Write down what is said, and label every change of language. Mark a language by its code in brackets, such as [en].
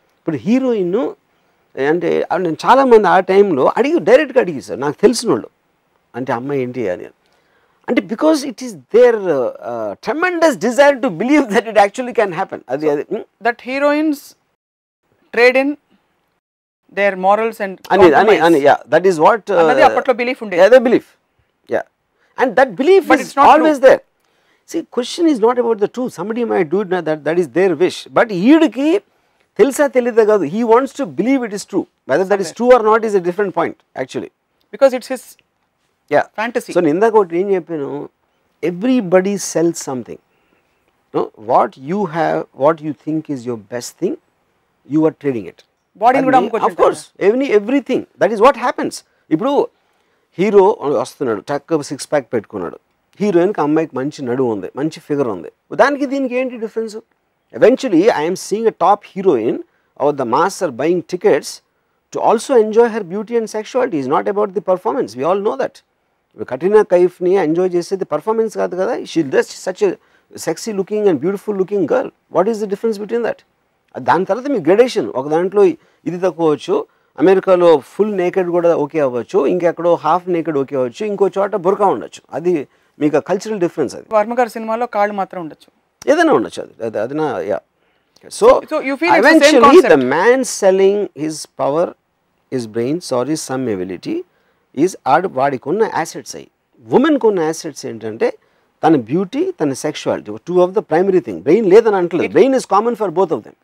[te] ఇప్పుడు హీరోయిన్ అంటే నేను చాలామంది ఆ టైంలో డైరెక్ట్గా అడిగి సార్ నాకు తెలిసిన వాళ్ళు అంటే అమ్మాయి ఏంటి అని అంటే, [en] Because it is their tremendous desire to believe that it actually can happen. [te] అది [en] that heroines trade in their morals and that is what [te] అప్పట్లో బిలీఫ్ ఉండే. [en] the belief, and that belief is always there. See, question is not about the truth. Somebody might do it, that is their wish, but [te] ఈడికి తెలుసా తెలీదా కాదు, [en] he wants to believe it is true. Whether that is true or not is a different point actually, because it's his fantasy. So [te] ఇందాక ఒకటి ఏం చెప్పాను, [en] everybody sells something. No, what you have, what you think is your best thing, you are trading it. [te] బాడీని కూడా అమ్ముకోవచ్చు. [en] Of course, everything. That is what happens. [te] ఇప్పుడు hero వస్తున్నాడు, టక్ 6 ప్యాక్ పెట్టుకున్నాడు, హీరోయిన్కి అమ్మాయికి మంచి నడువు ఉంది, మంచి ఫిగర్ ఉంది, దానికి దీనికి ఏంటి difference? [en] Eventually I am seeing a top heroine or the mass are buying tickets to also enjoy her beauty and sexuality. It's not about the performance, we all know that. Katrina Kaifni enjoy [te] చేసేది performance కాదు కదా, [en] she is such a sexy looking and beautiful looking girl. What is the difference between that? [te] దాని తర్వాత మీ gradation, ఒక దాంట్లో ఇది తక్కువ అవ్వచ్చు, అమెరికాలో ఫుల్ నేకెడ్ కూడా ఓకే అవ్వచ్చు, ఇంకెక్కడో హాఫ్ నేకెడ్ ఓకే అవ్వచ్చు, ఇంకో చోట బుర్కా ఉండొచ్చు. అది మీకు కల్చరల్ డిఫరెన్స్. అది వర్మ గారి సినిమాలో కాళ్ళు మాత్రం ఉండొచ్చు, ఏదైనా ఉండొచ్చు. [en] అది నా so eventually the man selling his power, his brains or his some ability is [te] వాడికి ఉన్న [en] assets. [te] అయ్యి ఉమెన్కి ఉన్న assets ఏంటంటే తన బ్యూటీ, తన sexuality, [en] 2 of the primary thing. [te] Brain లేదని అంటలేదు, [en] Brain is common for both of them.